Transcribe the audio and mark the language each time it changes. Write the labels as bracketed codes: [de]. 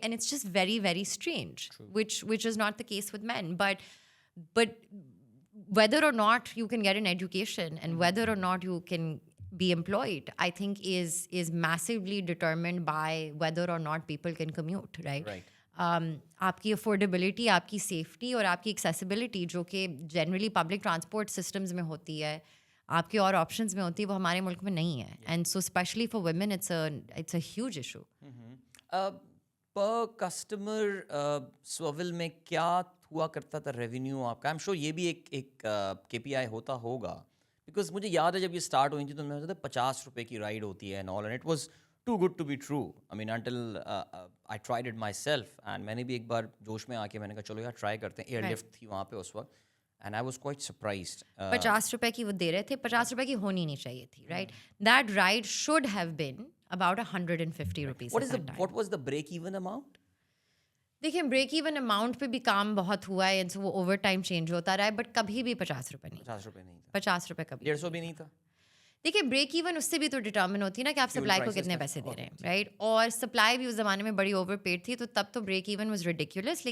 [en] And it's just very very strange, which is not the case with men. But whether or not you can get an education and whether or not you can be employed, I think is massively determined by whether or not people can commute, right? [ur] آپ کی affordability, آپ کی safety اور آپ کی accessibility جو کہ generally public transport systems میں ہوتی ہے, آپ کے اور آپشنز میں ہوتی ہے, وہ ہمارے ملک میں نہیں ہے. [en] And so especially for women it's a huge issue. [ur] Per customer سوول میں کیا ہوا کرتا تھا ریونیو آپ کا؟ [en] I am sure [ur] یہ بھی ایک کے پی آئی ہوتا ہوگا, بیکاز مجھے یاد ہے جب یہ اسٹارٹ ہوئی تھی تو میں سوچا 50 روپے کی رائڈ ہوتی ہے, [en] And it was too good to be true. I mean until I tried it myself, [ur] and میں نے بھی ایک بار جوش میں آ کے میں نے کہا چلو یار ٹرائی کرتے ہیں. ایئر لفٹ تھی وہاں پہ اس وقت, [en] And I was quite surprised. [ur] 50 روپے کی وہ دے رہے تھے, 50 روپے کی ہونی نہیں چاہیے تھی, right. [en] That ride should have been about 150 rupees. What was the break even amount? [ur] دیکھیں بریک ایون اماؤنٹ پہ بھی کام بہت ہوا ہے, وہ اوور ٹائم چینج ہوتا رہا ہے, بٹ کبھی بھی 50 روپے نہیں. 50 روپے نہیں تھا, 50 روپے کبھی 150 بھی نہیں تھا. دیکھیے بریک ایون اس سے بھی تو ڈٹرمن ہوتی ہے نا کہ آپ سپلائی کو کتنے پیسے دے رہے ہیں, رائٹ. اور سپلائی بھی اس زمانے میں بڑی اوور پیڈ تھی, تو تب تو بریک ایون [en] Was ridiculous.